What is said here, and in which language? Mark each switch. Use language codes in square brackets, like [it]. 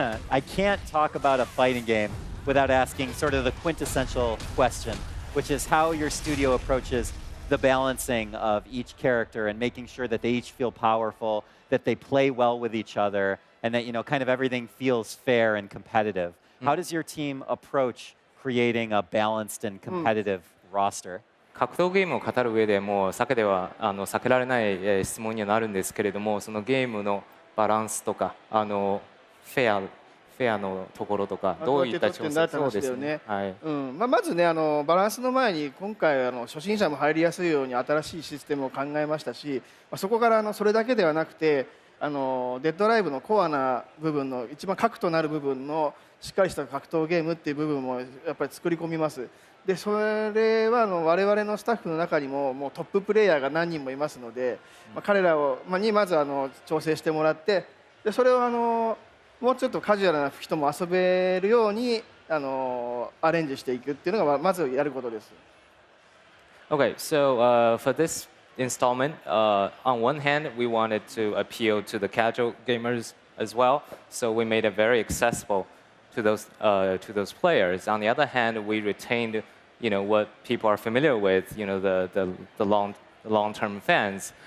[en] I can't talk about a fighting game without asking sort of the quintessential question, which is how your studio approaches the balancing of each character and making sure that they each feel powerful, that they play well with each other, and that, you know, kind of everything feels fair and competitive. How does your team approach creating a balanced and competitive roster? [ja] 格闘ゲームを語る上でもう避けられない質問にはなるんですけれども、そのゲームのバランスとかフェアのところとかどういった調整そうですね。はい。まずねバランスの前に今回初心者も入りやすいように新しいシステムを考えましたし、そこからそれだけではなくてデッドライブのコアな部分の一番核となる部分のしっかりした格闘ゲームっていう部分もやっぱり作り込みます。でそれは我々のスタッフの中にもトッププレイヤーが何人もいますので、彼らにまず調整してもらって、でそれをもうちょっとカジュアルな人も遊べるようにアレンジしていくっていうのがまずやることです。 [en] Okay, so for this installment, on one hand, we wanted to appeal to the casual gamers as well, so we made it very accessible to those players. On the other hand, we retained, you know, what people are familiar with, you know, the long-term fans.